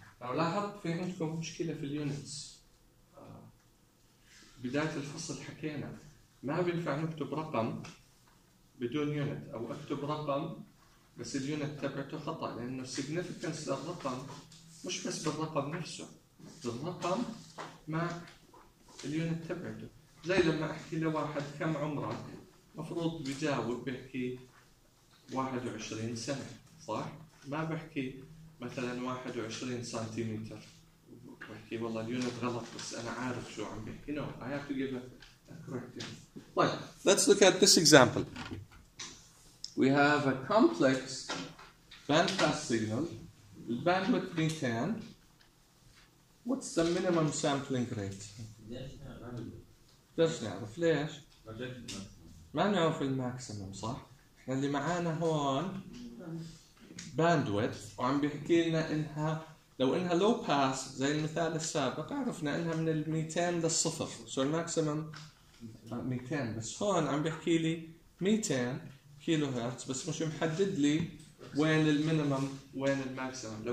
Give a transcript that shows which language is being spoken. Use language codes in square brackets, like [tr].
[ar] لو لاحظت في عندكم مشكله في اليونتس، بدايه الفصل حكينا ما بينفع نكتب رقم بدون يونت، او اكتب رقم بس اليونت تبعته خطا، لانه السيجنفكنس للرقم مش بس بالرقم نفسه، بالرقم مع اليونت تبعته. زي لما احكي لواحد كم عمرك مفروض بجاوب بحكي 21 سنة، صح؟ ما بحكي مثلا 21 سنتيمتر، بحكي والله اليونت غلط بس انا عارف شو عم بحكي. [en] No I have to give a correct answer. [ar] طيب [en] let's look at this example. We have a complex bandpass signal. The bandwidth 200. What's the minimum sampling rate? [ar] درش نعرف ليش؟ ما نعرف الماكسيمم، صح؟ احنا اللي معانا هون باندويث وعم بيحكي لنا انها لو انها لو باس زي المثال السابق عرفنا انها من ال 200 للصفر، سو الماكسيمم 200، بس هون عم بيحكي لي 200 كيلو هرتز بس مش محدد لي وين المينيمم وين الماكسيمم.